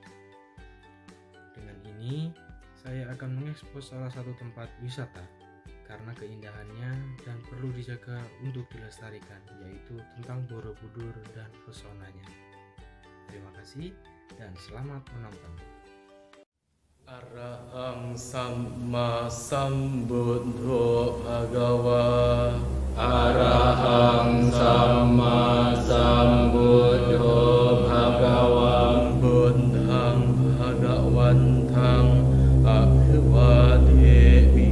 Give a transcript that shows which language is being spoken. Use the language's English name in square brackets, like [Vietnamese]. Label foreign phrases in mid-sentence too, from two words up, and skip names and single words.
[Indonesian] Dengan ini, saya akan mengekspos salah satu tempat wisata karena keindahannya dan perlu dijaga untuk dilestarikan, yaitu tentang Borobudur dan pesonanya. Terima kasih dan selamat menonton. [Pali] Arahang Samma Sambuddho Bhagava. Arahang Samma Sambuddho Bhagava. Buddhang Bhagawantang Abhiwademi.